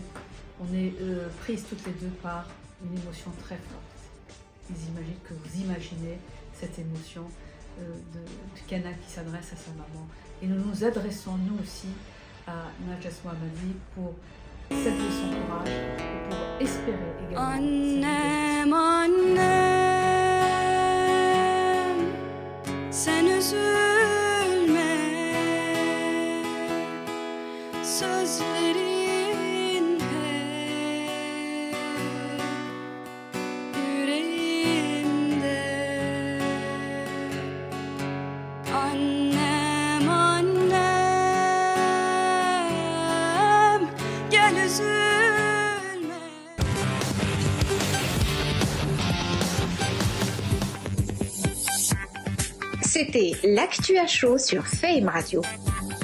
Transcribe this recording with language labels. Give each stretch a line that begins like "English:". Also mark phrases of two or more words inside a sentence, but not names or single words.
French: On est prises toutes les deux par une émotion très forte. J'imagine que vous imaginez cette émotion de Kiana qui s'adresse à sa maman. Et nous nous adressons nous aussi à Nadia Mohammadi pour saluer son courage et pour espérer également.
Turkish: Annem, annem, sen üzülme, sözlerin hep yüreğimde. Annem, annem, gel üzülme.
French: C'était l'actu à chaud sur Fame Radio.